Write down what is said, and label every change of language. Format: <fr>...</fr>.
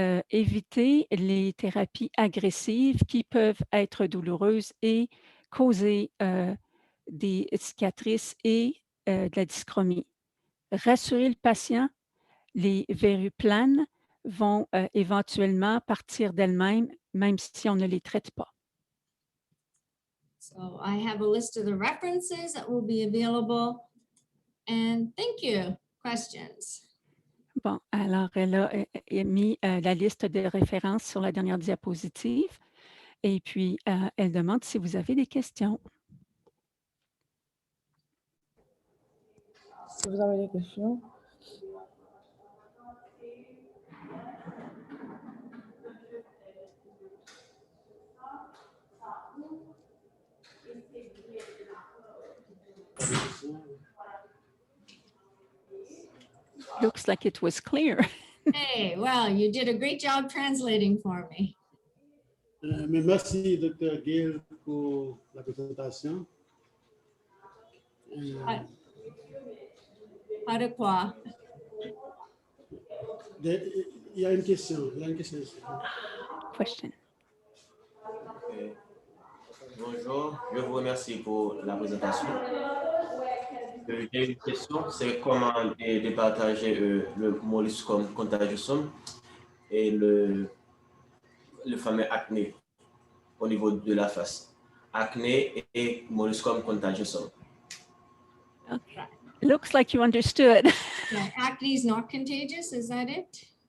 <fr>Évitez les thérapies agressives qui peuvent être douloureuses et causer des cicatrices et de la dyschromie. Rassurez le patient, les verrues planes vont éventuellement partir d'elles-mêmes, même si on ne les traite pas.</fr> <en>So I have a list of the references that will be available. And thank you. Questions?</en> <fr>Bon, alors elle a mis la liste de références sur la dernière diapositive et puis elle demande si vous avez des questions. Si vous avez des questions.</fr> <en>Looks like it was clear. Hey, well, you did a great job translating for me.</en> <fr>Mais merci, Dr. Gill, pour la présentation. Pas de quoi. Il y a une question. Ici. Question. Bonjour, je vous remercie pour la présentation. J'ai une question, c'est comment départager le molluscum contagiosum et le fameux acné au niveau de la face. Acné et molluscum contagiosum.</fr> <en>Okay. Looks like you understood. Yeah, acne is not contagious, is that it?</en>